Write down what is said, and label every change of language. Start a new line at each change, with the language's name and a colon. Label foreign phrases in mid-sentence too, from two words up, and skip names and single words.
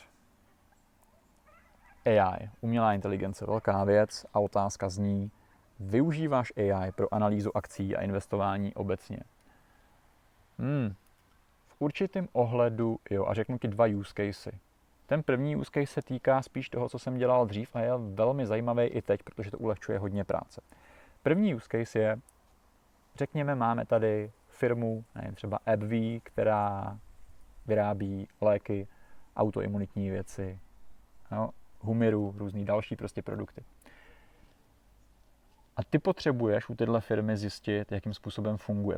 Czech: AI, umělá inteligence, velká věc a otázka zní, využíváš AI pro analýzu akcí a investování obecně? V určitém ohledu, jo, a řeknu ti 2
English: use casey.
Czech: Ten první
English: use case
Czech: se týká spíš toho, co jsem dělal dřív a je velmi zajímavý i teď, protože to ulehčuje hodně práce. První
English: use case
Czech: je, řekněme, máme tady firmu, nevím, třeba AbbVie, která vyrábí léky, autoimunitní věci, no, Humiru, různý další prostě produkty. A ty potřebuješ u téhle firmy zjistit, jakým způsobem funguje.